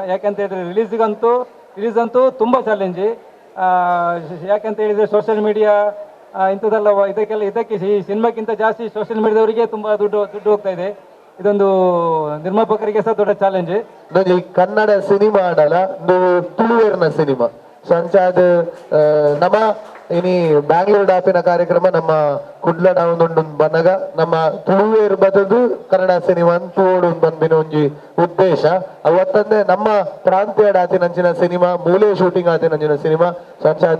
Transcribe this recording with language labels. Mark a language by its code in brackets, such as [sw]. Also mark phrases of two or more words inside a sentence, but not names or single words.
[kn] ಯಾಕಂತ ಹೇಳಿದ್ರೆ ರಿಲೀಸ್ ಅಂತೂ ತುಂಬ ಚಾಲೆಂಜ್. ಯಾಕಂತ ಹೇಳಿದ್ರೆ [en] social media [kn] ಇಂಥದ್ದೆಲ್ಲ ಇದಕ್ಕೆ ಈ ಸಿನಿಮಾಕ್ಕಿಂತ ಜಾಸ್ತಿ [en] social media [kn] ತುಂಬ ದುಡ್ಡು ಹೋಗ್ತಾ ಇದೆ. ಇದೊಂದು ನಿರ್ಮಾಪಕರಿಗೆ ಸಹ ದೊಡ್ಡ ಚಾಲೆಂಜ್. [tcy] ಕನ್ನಡ ಸಿನಿಮಾ ಆಡಲ್ಲ ತುಳುವೇರ್ನ ಸಿನಿಮಾ ಸಂಚಾದ ನಮ್ಮ ಇನಿ ಬ್ಯಾಂಗ್ಳೂರ್ ಡಾಪಿನ ಕಾರ್ಯಕ್ರಮ ನಮ್ಮ ಕುಡ್ಲಡ ಒಂದು ಬಂದಾಗ ನಮ್ಮ ತುಳುವೇರು ಬದದು ಕನ್ನಡ ಸಿನಿಮಾ ತೋಡು ಬಂದಿನ ಒಂಜಿ ಉದ್ದೇಶ ಅವತ್ತಂದೆ ನಮ್ಮ ಪ್ರಾಂತೀಯ ಆತಿನಂಚಿನ ಸಿನಿಮಾ ಮೂಲೆ ಶೂಟಿಂಗ್ ಆತಿನಂಚಿನ ಸಿನಿಮಾ ಸಂಚಾದ